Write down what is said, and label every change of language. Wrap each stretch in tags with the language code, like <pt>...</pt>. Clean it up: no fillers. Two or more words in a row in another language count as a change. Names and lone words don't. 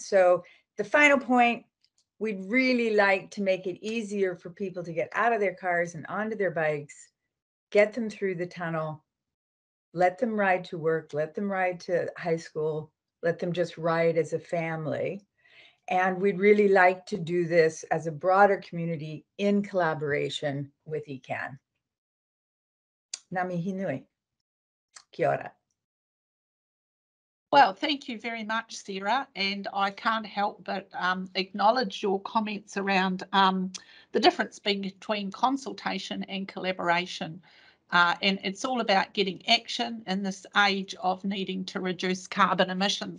<en>So the final point, we'd really like to make it easier for people to get out of their cars and onto their bikes, get them through the tunnel, let them ride to work, let them ride to high school, let them just ride as a family. And we'd really like to do this as a broader community in collaboration with ECAN.</en> <mi>Ngā mihi nui. Kia ora.</mi> <en>Well, thank you very much, Sarah, and I can't help but acknowledge your comments around the difference between consultation and collaboration. And it's all about getting action in this age of needing to reduce carbon emissions.</en>